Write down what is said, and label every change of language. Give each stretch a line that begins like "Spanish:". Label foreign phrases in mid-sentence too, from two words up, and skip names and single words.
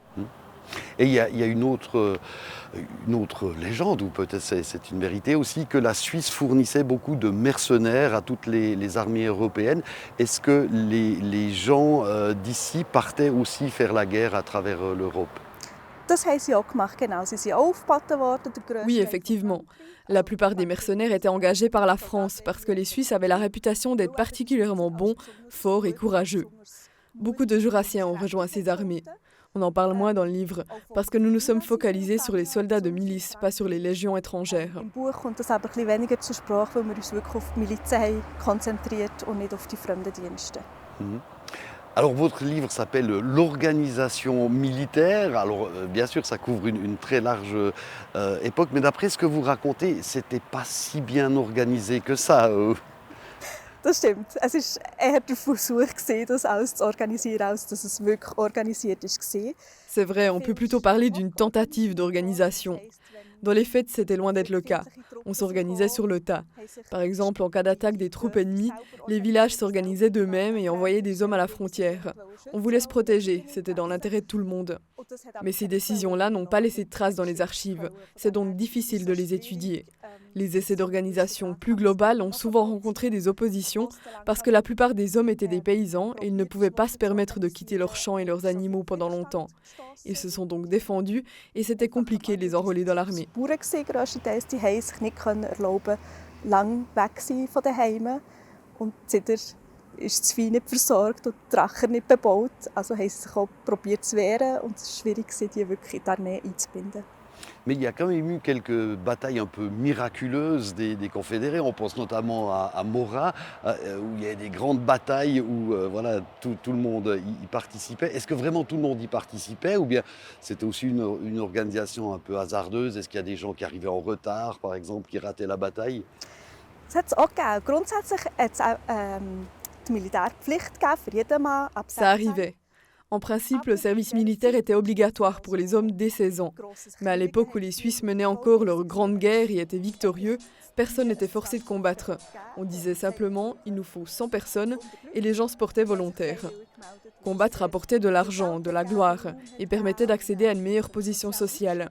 French: Et il y a une autre légende, ou peut-être c'est une vérité aussi, que la Suisse fournissait beaucoup de mercenaires à toutes les armées européennes. Est-ce que les gens d'ici partaient aussi faire la guerre à travers l'Europe?
German: Das haben sie auch gemacht, genau. Sie sind auch aufgeboten worden.
French: Oui, effectivement. La plupart des mercenaires étaient engagés par la France parce que les Suisses avaient la réputation d'être particulièrement bons, forts et courageux. Beaucoup de Jurassiens ont rejoint ces armées. On en parle moins dans le livre, parce que nous nous sommes focalisés sur les soldats de milice, pas sur les légions étrangères.
German: Im Buch kommt das aber ein bisschen weniger zur Sprache, weil wir uns wirklich auf die Milizen haben konzentriert und nicht auf die Fremdendienste. Mhm.
French: Alors votre livre s'appelle L'organisation militaire. Alors bien sûr ça couvre une très large époque, mais d'après ce que vous racontez, c'était pas si bien organisé que ça.
German: Das stimmt. Es war eher der Versuch, das alles zu organisieren, als dass es wirklich organisiert war.
French: C'est vrai, on peut plutôt parler d'une tentative d'organisation. Dans les faits, c'était loin d'être le cas. On s'organisait sur le tas. Par exemple, en cas d'attaque des troupes ennemies, les villages s'organisaient d'eux-mêmes et envoyaient des hommes à la frontière. On voulait se protéger, c'était dans l'intérêt de tout le monde. Mais ces décisions-là n'ont pas laissé de traces dans les archives. C'est donc difficile de les étudier. Les essais d'organisation plus globales ont souvent rencontré des oppositions parce que la plupart des hommes étaient des paysans et ils ne pouvaient pas se permettre de quitter leurs champs et leurs animaux pendant longtemps. Ils se sont donc défendus et c'était compliqué de les enrôler dans l'armée.
German: Die Bauern grösstenteils, die haben sich nicht erlauben, lang weg zu sein von den Heimen. Und seitdem ist das Vieh nicht versorgt und die Rachen nicht bebaut. Also haben sie sich auch probiert zu wehren und es war schwierig, die wirklich in die Armee einzubinden.
French: Mais il y a quand même eu quelques batailles un peu miraculeuses des confédérés. On pense notamment à Morat, où il y a des grandes batailles où voilà, tout le monde y participait. Est-ce que vraiment tout le monde y participait ou bien c'était aussi une organisation un peu hasardeuse? Est-ce qu'il y a des gens qui arrivaient en retard, par exemple, qui rataient la bataille?
German: Das hat es auch gegeben. Grundsätzlich hat es auch die Militärpflicht gegeben für jeden Mann ab 16.
French: Ça arrivait. En principe, le service militaire était obligatoire pour les hommes dès 16 ans. Mais à l'époque où les Suisses menaient encore leur grande guerre et étaient victorieux, personne n'était forcé de combattre. On disait simplement « il nous faut 100 personnes » et les gens se portaient volontaires. Combattre apportait de l'argent, de la gloire et permettait d'accéder à une meilleure position sociale.